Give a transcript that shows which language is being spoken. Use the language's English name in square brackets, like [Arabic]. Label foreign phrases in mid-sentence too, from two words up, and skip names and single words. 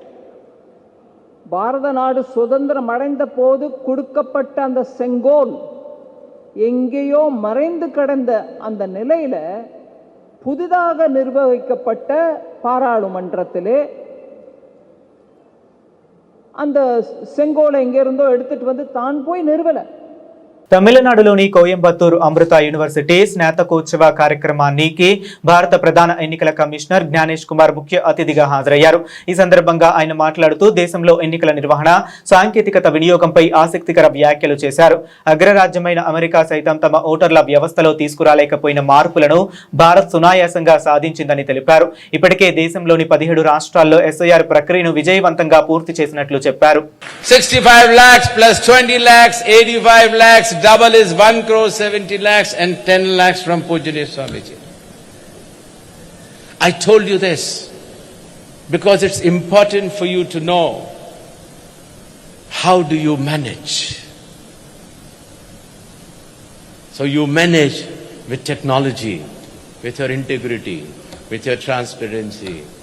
[Tamil] பாரத நாடு சுதந்திரம் அடைந்த போது கொடுக்கப்பட்ட அந்த செங்கோல் எங்கேயோ மறைந்து கிடந்த அந்த நிலையில புதிதாக நிர்வகிக்கப்பட்ட பாராளுமன்றத்திலே அந்த செங்கோலை எங்கிருந்தோ எடுத்துட்டு வந்து தான் போய் நிறுவல. [Telugu] తమిళనాడులోని కోయంబత్తూరు అమృత యూనివర్సిటీ స్నాతకోత్సవ కార్యక్రమానికి భారత ప్రధాన ఎన్నికల కమిషనర్ జ్ఞానేష్ కుమార్ ముఖ్య అతిథిగా హాజరయ్యారు. ఈ సందర్భంగా ఆయన మాట్లాడుతూ దేశంలో ఎన్నికల నిర్వహణ, సాంకేతికత వినియోగంపై ఆసక్తికర వ్యాఖ్యలు చేశారు. అగ్రరాజ్యమైన అమెరికా సైతం తమ ఓటర్ల వ్యవస్థలో తీసుకురాలేకపోయిన మార్పులను భారత్ సునాయాసంగా సాధించిందని తెలిపారు. ఇప్పటికే దేశంలోని 17 రాష్ట్రాల్లో ఎస్ఐఆర్ ప్రక్రియను విజయవంతంగా పూర్తి చేసినట్లు చెప్పారు. [English] 65 lakhs plus 20 lakhs, 85 lakhs. Double is 1 crore 70 lakhs and 10 lakhs from Pujya Swamiji. I told you this because it's important for you to know how do you manage. So you manage with technology, with your integrity, with your transparency.